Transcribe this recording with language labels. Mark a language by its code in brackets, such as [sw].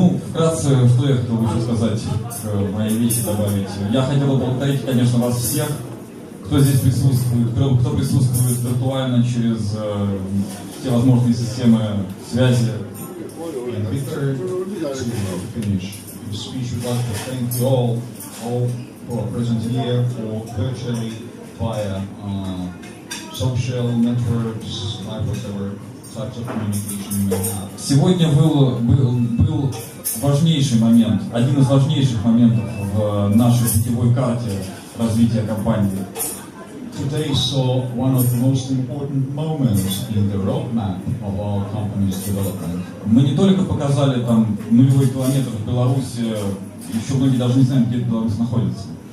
[ru] Вкратце, что я хотел бы еще сказать, к моей речи добавить. Я хотел бы поблагодарить, конечно, вас всех, кто здесь присутствует, кто присутствует виртуально через те возможные системы связи. [en] And Peter, to finish his speech, would like to thank you all who are present here, or virtually via social networks, like whatever types of communication you may have. [ru] Сегодня был важнейший момент, один из важнейших моментов в нашей путевой карте развития компании. [en] Today saw one of the most important moments in the roadmap of our company's development. [ru] Мы не только показали там нулевой километр в Беларуси, еще многие даже не знают, где Беларусь находится.